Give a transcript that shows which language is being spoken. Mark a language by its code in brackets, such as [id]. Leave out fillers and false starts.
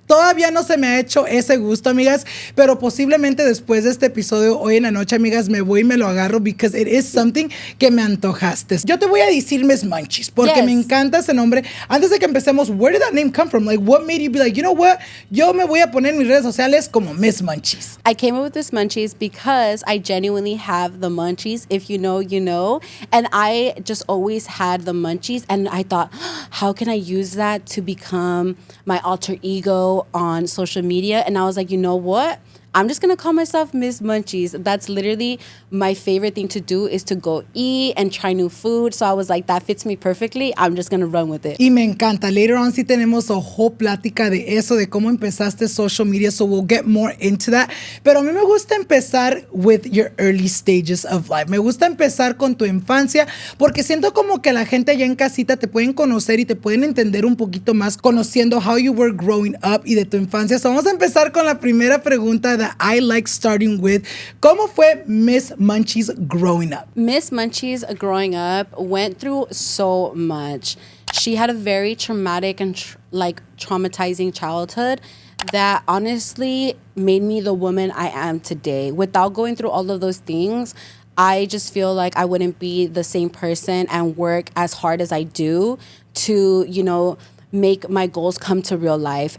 [es] Todavía no se me ha hecho ese gusto, amigas, pero posiblemente después de este episodio, hoy en la noche, amigas, me voy y me lo agarro [en] because it is something [es] que me antojaste. Yo te voy a decir Miss Munchies porque [en] yes. [es] me encanta ese nombre. Antes de que empecemos, [en] where did that name come from? Like, what made you be like, you know what? [es] Yo me voy a poner en mis redes sociales como Miss Munchies. [en] I came up with this Munchies because I genuinely have the Munchies. If you know, you know. And I just always had the Munchies. And I thought, how can I use that to become my alter ego on social media? And I was like, you know what? I'm just going to call myself Miss Munchies. That's literally my favorite thing to do is to go eat and try new food. So I was like, that fits me perfectly. I'm just going to run with it. [es] Y me encanta. [en] Later on [es] sí tenemos [en] a whole [es] plática de eso, de cómo empezaste [en] social media. So we'll get more into that. [es] Pero a mí me gusta empezar [en] with your early stages of life. [es] Me gusta empezar con tu infancia porque siento como que la gente allá en casita te pueden conocer y te pueden entender un poquito más conociendo [en] how you were growing up [es] y de tu infancia. So vamos a empezar con la primera pregunta [en] that I like starting with. [es] ¿Cómo fue Miss Munchies [en] growing up? Miss Munchies growing up went through so much. She had a very traumatic and traumatizing childhood that honestly made me the woman I am today. Without going through all of those things, I just feel like I wouldn't be the same person and work as hard as I do to, you know, make my goals come to real life.